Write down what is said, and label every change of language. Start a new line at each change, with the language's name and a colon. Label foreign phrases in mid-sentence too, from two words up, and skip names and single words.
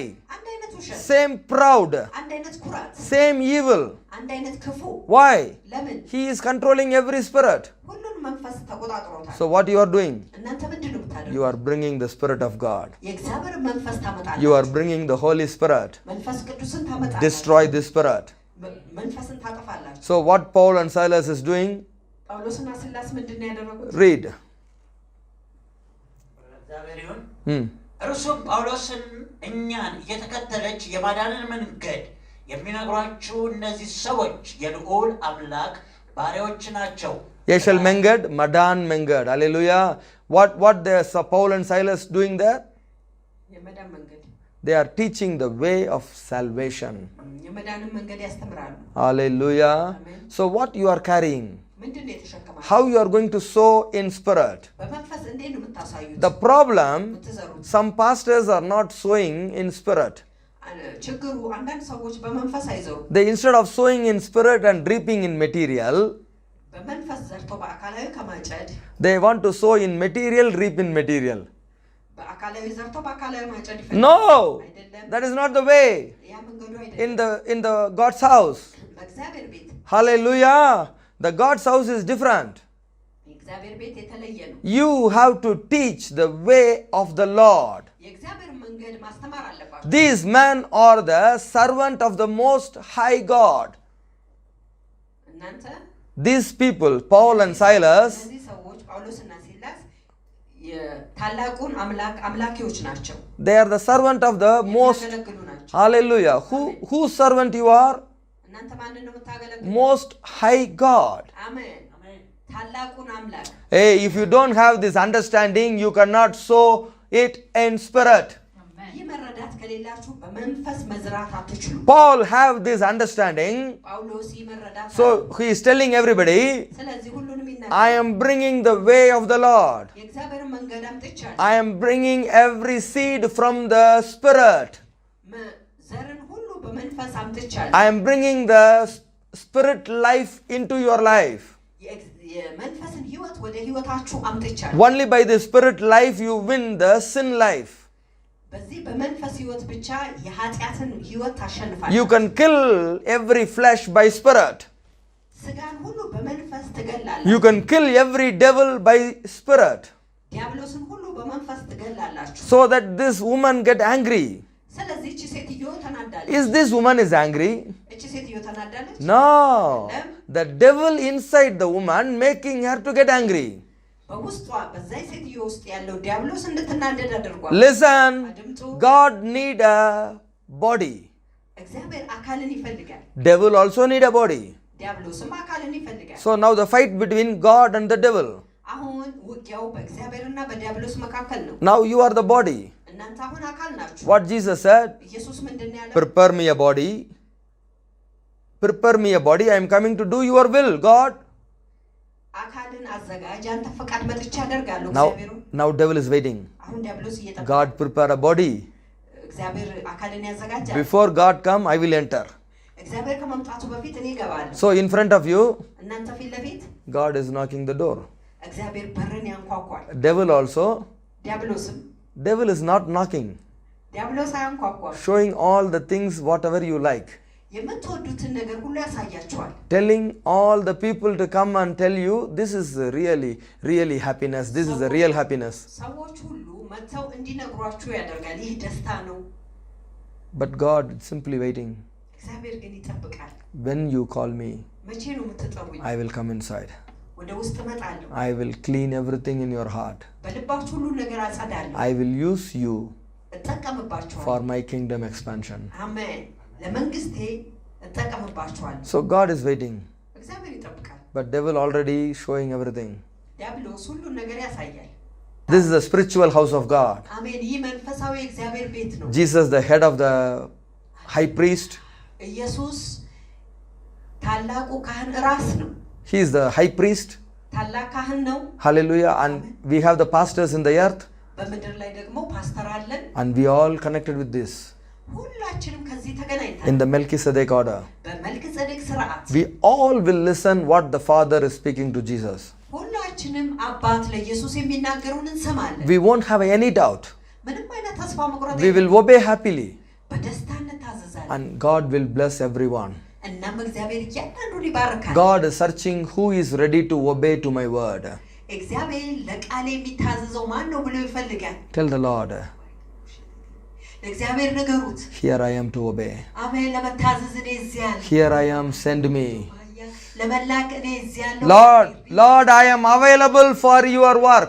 Amharic: አንድ አይነት ውሸት
English: Same proud.
Amharic: አንድ አይነት ኩራት
English: Same evil.
Amharic: አንድ አይነት ክፉ
English: Why?
Amharic: ለምን
English: He is controlling every spirit.
Amharic: ሁሉን መንፈስ ተቆጣጥሮታል
English: So what you are doing?
Amharic: እናንተ ምንድነው የምታደርጉት
English: You are bringing the spirit of God.
Amharic: የእግዚአብሔር መንፈስ ታመጣላችሁ
English: You are bringing the Holy Spirit.
Amharic: መንፈስ ቅዱስን ታመጣላችሁ
English: Destroy this spirit.
Amharic: መንፈስን ታጠፋላችሁ
English: So what Paul and Silas is doing?
Amharic: ጳውሎስና ሲላስ ምንድነው ያደረጉት
English: Read.
Amharic: እግዚአብሔር ይሁን እርሱም ጳውሎስን እኛን እየተከተለች የማዳንን መንገድ የሚነግሯችሁ እነዚህ ሰዎች የልዑል አምላክ ባሪያዎች ናቸው የሻል መንገድ፣ መዳን መንገድ.
English: Hallelujah. What Paul and Silas doing there?
Amharic: የመዳን መንገድ
English: They are teaching the way of salvation.
Amharic: የመዳንን መንገድ ያስተምራሉ
English: Hallelujah. Amen. So what you are carrying?
Amharic: ምንድነው የተሸከማችሁ
English: How you are going to sow in spirit?
Amharic: በመንፈስ እንዴት ነው የምታሳዩት
English: The problem,
Amharic: የምትዘሩት
English: some pastors are not sowing in spirit.
Amharic: ችግሩ አንዳንድ ሰዎች በመንፈስ አይዘሩ
English: They instead of sowing in spirit and reaping in material,
Amharic: በመንፈስ ዘርቶ በአካላዊ ከማጨድ
English: they want to sow in material, reap in material.
Amharic: በአካላዊ ዘርቶ በአካላዊ ማጨድ ይፈልጋል
English: No,
Amharic: አይደለም
English: that is not the way.
Amharic: ያ መንገዱ አይደለም
English: In the God's house.
Amharic: በእግዚአብሔር ቤት
English: Hallelujah. The God's house is different.
Amharic: የእግዚአብሔር ቤት የተለየ ነው
English: You have to teach the way of the Lord.
Amharic: የእግዚአብሔር መንገድ ማስተማር አለባችሁ
English: These men are the servant of the Most High God.
Amharic: እናንተ
English: These people, Paul and Silas,
Amharic: እነዚህ ሰዎች ጳውሎስና ሲላስ የታላቁን አምላኪዎች ናቸው
English: they are the servant of the Most.
Amharic: የሚያገለግሉ ናቸው
English: Hallelujah. Whose servant you are?
Amharic: እናንተ ማንን ነው የምታገለግሉ
English: Most High God.
Amharic: አሜን ታላቁን አምላክ
English: Hey, if you don't have this understanding, you cannot sow it in spirit.
Amharic: ይህ መረዳት ከሌላችሁ በመንፈስ መዝራት አትችሉ
English: Paul have this understanding.
Amharic: ጳውሎስ ይህ መረዳት
English: So he is telling everybody,
Amharic: ስለዚህ ሁሉንም
English: I
Amharic: ይናገራል
English: am bringing the way of the Lord.
Amharic: የእግዚአብሔርን መንገድ አምጥቻለሁ
English: I am bringing every seed from the spirit.
Amharic: ዘርን ሁሉ በመንፈስ አምጥቻለሁ
English: I am bringing the spirit life into your life.
Amharic: የመንፈስን ህይወት ወደ ህይወታችሁ አምጥቻለሁ
English: Only by the spirit life you win the sin life.
Amharic: በዚህ በመንፈስ ህይወት ብቻ የኃጢአትን ህይወት ታሸንፋለህ
English: You can kill every flesh by spirit.
Amharic: ስጋን ሁሉ በመንፈስ ትገላለህ
English: You can kill every devil by spirit.
Amharic: ዲያብሎስን ሁሉ በመንፈስ ትገላላችሁ
English: So that this woman get angry.
Amharic: ስለዚህ እቺ ሴትዮ ተናዳለች
English: Is this woman is angry?
Amharic: እቺ ሴትዮ ተናዳለች
English: No. The devil inside the woman making her to get angry.
Amharic: በውስጧ በዛይ ሴትዮ ውስጥ ያለው ዲያብሎስ እንድትናደድ አድርጓል።
English: Listen, God need a body.
Amharic: እግዚአብሔር አካልን ይፈልጋል።
English: Devil also need a body.
Amharic: ዲያብሎስም አካልን ይፈልጋል።
English: So now the fight between God and the devil.
Amharic: አሁን ውጊያው በእግዚአብሔርና በዲያብሎስ መካከል ነው።
English: Now you are the body.
Amharic: እናንተ አሁን አካል ናችሁ።
English: What Jesus said,
Amharic: ኢየሱስ ምንድን ነው ያለው?
English: prepare me a body. Prepare me a body. I am coming to do your will, God.
Amharic: አካልን አዘጋጅ፣ አንተ ፈቃድ መጥቻ አደርጋለሁ። እግዚአብሔር
English: Now devil is waiting.
Amharic: አሁን ዲያብሎስ እየጠበቀ
English: God prepare a body.
Amharic: እግዚአብሔር አካልን ያዘጋጃል።
English: Before God come, I will enter.
Amharic: እግዚአብሔር ከመምጣቱ በፊት እኔ እገባለሁ።
English: So in front of you,
Amharic: እናንተ ፊት ለፊት
English: God is knocking the door.
Amharic: እግዚአብሔር በርን ያንኳኳል።
English: Devil also,
Amharic: ዲያብሎስም
English: devil is not knocking,
Amharic: ዲያብሎስ አያንኳኳም።
English: showing all the things whatever you like,
Amharic: የምትወዱትን ነገር ሁሉ ያሳያችኋል።
English: telling all the people to come and tell you this is really happiness, this is the real happiness.
Amharic: ሰዎች ሁሉ መተው እንዲነግሯችሁ ያደርጋል። ይህ ደስታ ነው።
English: But God is simply waiting.
Amharic: እግዚአብሔር ግን ይጠብቃል።
English: When you call me,
Amharic: መቼ ነው የምትጠሩኝ?
English: I will come inside.
Amharic: ወደ ውስጥ እመጣለሁ።
English: I will clean everything in your heart.
Amharic: በልባችሁ ሁሉ ነገር አጸዳለሁ።
English: I will use you
Amharic: እጠቀምባችኋለሁ።
English: for my kingdom expansion.
Amharic: አሜን። ለመንግስቴ እጠቀምባችኋለሁ።
English: So God is waiting,
Amharic: እግዚአብሔር ይጠብቃል።
English: but devil already showing everything.
Amharic: ዲያብሎስ ሁሉ ነገር ያሳያል።
English: This is the spiritual house of God.
Amharic: አሜን። ይህ መንፈሳዊ እግዚአብሔር ቤት ነው።
English: Jesus, the head of the high priest,
Amharic: ኢየሱስ ታላቁ ካህን ራስ ነው።
English: he is the high priest.
Amharic: ታላቅ ካህን ነው።
English: Hallelujah. And we have the pastors in the earth,
Amharic: በምድር ላይ ደግሞ ፓስተር አለን።
English: and we all connected with this
Amharic: ሁላችንም ከዚህ ተገናኝተን
English: in the Melchizedek order.
Amharic: በመልክ ጸደቅ ስርዓት
English: We all will listen what the Father is speaking to Jesus.
Amharic: ሁላችንም አባት ለኢየሱስ የሚናገሩን እንሰማለን።
English: We won't have any doubt.
Amharic: ምንም አይነት ተስፋ መቁረጥ
English: We will obey happily,
Amharic: በደስታ እንታዘዛለን።
English: and God will bless everyone.
Amharic: እናም እግዚአብሔር እያንዳንዱን ይባርካል።
English: God is searching who is ready to obey to my word.
Amharic: እግዚአብሔር ለቃል የሚታዘዘው ማን ነው ብሎ ይፈልጋል።
English: Tell the Lord,
Amharic: ለእግዚአብሔር ንገሩት።
English: here I am to obey.
Amharic: አሜን። ለመታዘዝ እኔ እዚህ ያለሁ።
English: Here I am, send me.
Amharic: ለመላክ እኔ እዚህ ያለሁ።
English: Lord, I am available for your work.